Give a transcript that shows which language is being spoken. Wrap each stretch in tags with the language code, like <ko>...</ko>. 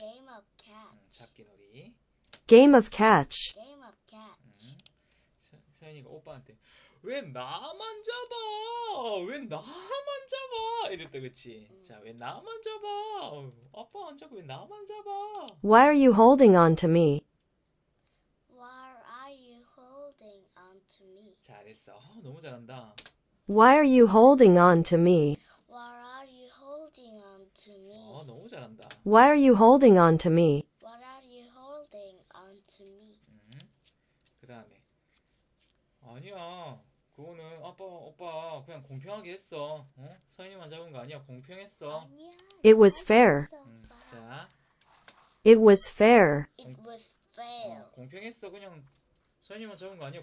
<en>Game of catch.</en> <ko>잡기놀이.</ko> <en>Game of catch. Game of catch.</en> <ko>서연이가 오빠한테 왜 나만 잡아? 왜 나만 잡아? 이랬다, 그치? 자, 왜 나만 잡아? 아빠 안 잡고 왜 나만 잡아?</ko> <en>Why are you holding on to me? Why are you holding on to me?</en> <ko>잘했어. 너무 잘한다.</ko> <en>Why are you holding on to me? Why are you holding on to me?</en> <ko>너무 잘한다.</ko> <en>Why are you holding on to me? What are you holding on to me?</en> <ko>그 다음에 아니야. 그거는 오빠 그냥 공평하게 했어. 서연이만 잡은 거 아니야. 공평했어. 아니야.</ko> <en>It was fair.</en> <ko>자,</ko> <en>It was fair. It was fair.</en> <ko>공평했어. 그냥 서연이만 잡은 거 아니야.</ko>